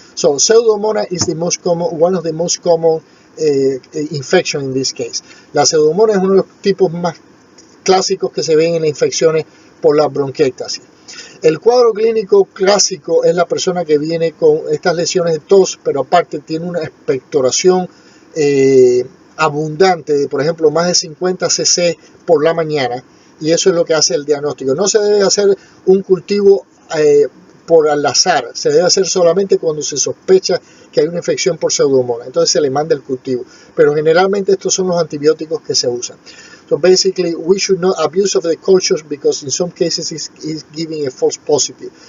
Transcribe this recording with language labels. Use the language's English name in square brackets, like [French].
[English] So pseudomonas is the most common, one of the most common infection in this case. [Spanish] La pseudomonas es uno de los tipos más clásicos que se ven en las infecciones por la bronquiectasis. El cuadro clínico clásico es la persona que viene con estas lesiones de tos, pero aparte tiene una expectoración abundante de, por ejemplo, más de 50 cc por la mañana, y eso es lo que hace el diagnóstico. No se debe hacer un cultivo por al azar, se debe hacer solamente cuando se sospecha que hay una infección por Pseudomonas, entonces se le manda el cultivo, pero generalmente estos son los antibióticos que se usan. [English] So basically, we should not abuse of the cultures because in some cases it's giving a false positive.